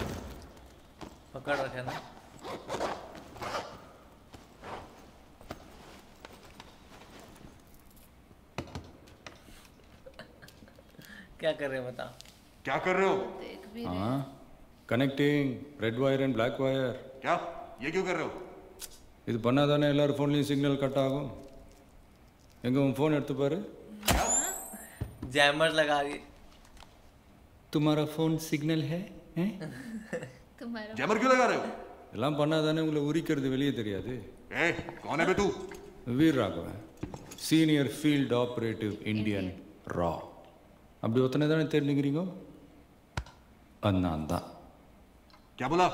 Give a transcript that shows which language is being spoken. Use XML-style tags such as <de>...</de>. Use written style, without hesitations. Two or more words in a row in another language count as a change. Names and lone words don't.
<hi>पकड़ रखे ना. क्या कर रहे हो बता. क्या कर रहे हो? देख भी रहे.</hi> <en>हाँ, connecting red wire and black wire.</en> <hi>क्या? ये क्यों कर रहे हो?</hi> <ta>இது பண்ணாதானே எல்லாரும் ஃபோன்லேயும்</ta> <en>signal cut</en> <ta>ஆகும். எங்கே உன் ஃபோன் எடுத்து பாரு.</ta> <hi>जैमर लगा दिए. तुम्हारा फोन सिग्नल है तुम्हारा जैमर क्यों लगा रहे हो?</hi> <ta>எல்லாம் பண்ணாதானே உங்களை உரிக்கிறது வெளியே தெரியாது.</ta> <hi>ए, कौन है बे तू?</hi> <en>வீர் ராகவன், senior field operative Indian RAW.</en> <ta>அப்படி ஒத்தனை தானே தெரிஞ்சுக்கிறீங்க. அண்ணான் தான்.</ta> <hi>क्या बोला?</hi>